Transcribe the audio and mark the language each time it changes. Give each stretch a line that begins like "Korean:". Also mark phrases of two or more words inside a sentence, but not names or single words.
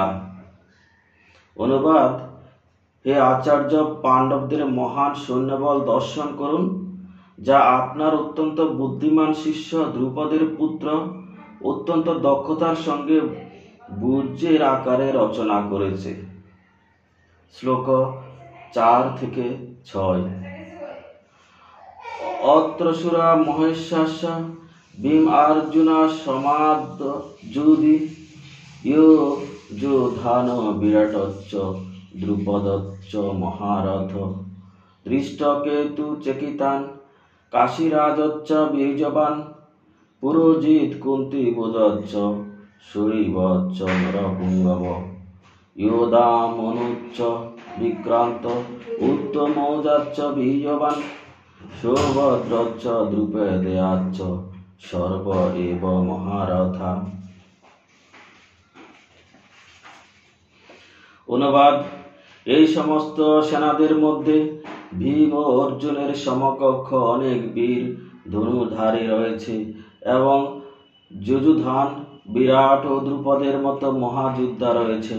Bangla: অনুবাদ: হে আচার্য, পাণ্ডবদের মহান সৈন্যবল দর্শন করুন, যা আপনার অত্যন্ত বুদ্ধিমান শিষ্য দ্রুপদের পুত্র অত্যন্ত দক্ষতার সঙ্গে বীর্যের আকারে রচনা করেছে।
Sanskrit: শ্লোক 4-6 অত্রসুরা মহেশাস্য ভীম অর্জুনা সমাদ যুধি যোধান বিরাটচ্চ দ্রুপদচ্চ মহারথ দৃষ্টকেতু চেকিতান কাশীরাজচ্চ বীর্যবান পুরোজিত কুন্তি ভোজচ্চ সুরীবচ্চ নরপুঙ্গব योदामनुच्च विक्रांत उत्तमौजाच्च बीजवान सौभद्रच्च द्रुपदेयाच्च सर्व एव महारथा।
Bangla: অনুবাদ: এই সমস্ত সেনাদের মধ্যে ভীম ও অর্জুনের সমকক্ষ অনেক বীর ধনুধারী রয়েছে এবং যুযুধান, বিরাট ও দ্রুপদের মতো মহাযোদ্ধা রয়েছেন।